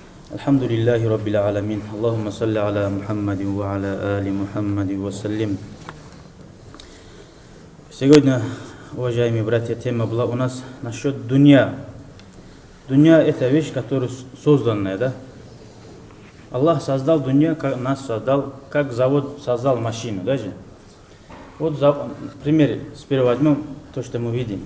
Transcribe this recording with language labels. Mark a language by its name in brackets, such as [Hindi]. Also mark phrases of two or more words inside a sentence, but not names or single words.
[Arabic] الحمد لله رب العالمين اللهم صل على محمد وعلى آل محمد وسلم. [Russian] Сегодня, уважаемые братья, тема была у нас насчет дунья. Дунья – это вещь, которая созданная, да? Аллах создал дунья, как нас создал, как завод создал машину, даже. Вот, пример, сперва возьмем то, что мы видим.